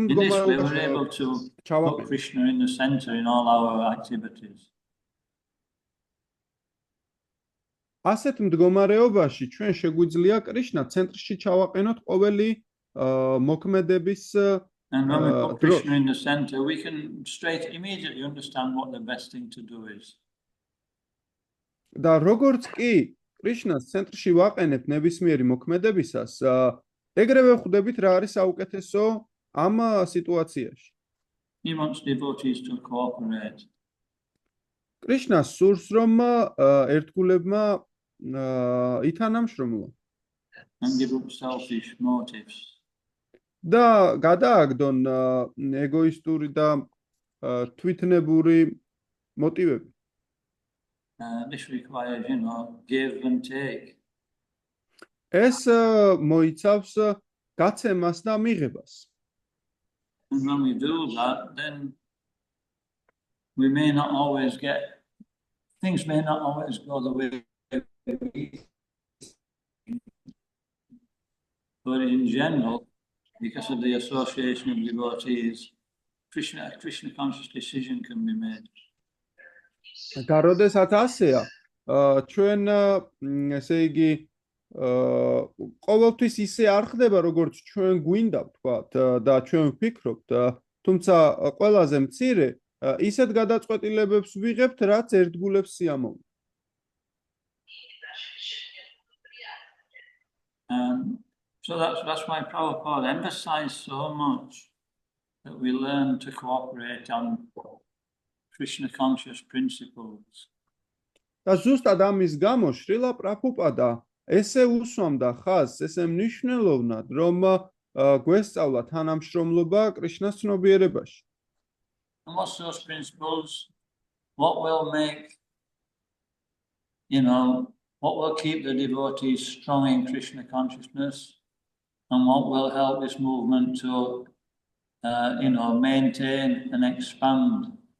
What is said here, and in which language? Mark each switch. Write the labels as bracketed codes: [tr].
[ka] მდგომარეობაში ჩავაყენოთ. [en] Krishna in the center in all our activities. [ka] ასეთ მდგომარეობაში ჩვენ შეგვიძლია კრიშნა ცენტრში ჩავაყენოთ ყოველი მოქმედების [en] And when we put [ka] დროს. [en] Krishna in the center, we can immediately understand what the best thing to do is. [ka] და როგორც კი კრიშნას ცენტრში ვაყენებ ნებისმიერი მოქმედებისას, ეგრევე ხვდებით რა არის საუკეთესო ამ სიტუაციაში. [en] He wants devotees to cooperate. [ka] კრიშნას სურს, რომ ერთგულებმა ითანამშრომლონ [en] And give up selfish motives. [ka] და გადააგდონ ეგოისტური და თვითნებური მოტივები. [en] This requires, give and take. [ka] ეს მოიცავს გაცემას და მიღებას. [en] And when we do that, then we may not always things may not always go the way we but in general, because of the association of devotees, Krishna conscious decision can be made. [ka] და როდესაც ასეა, ჩვენ ესე იგი ყოველთვის ისე არ ხდება, როგორც ჩვენ გვინდა ვთქვათ და ჩვენ ვფიქრობთ, თუმცა ყველაზე მცირე ისეთ გადაწყვეტილებებს ვიღებთ, რაც ერთგულებს სიამოვნებთ. [en] So that's why Prabhupada emphasized so much that we learn to cooperate on Krishna conscious principles. [ka] და ზუსტად ამის გამო შრილა პრაბჰუპადა ესე უსვამდა ხაზს, ესე მნიშვნელოვნად, რომ გვესწავლა თანამშრომლობა კრიშნას ცნობიერებაში. [en] And what's those principles? What will make, what will keep the devotees strong in Krishna consciousness, and what will help this movement to, maintain and expand.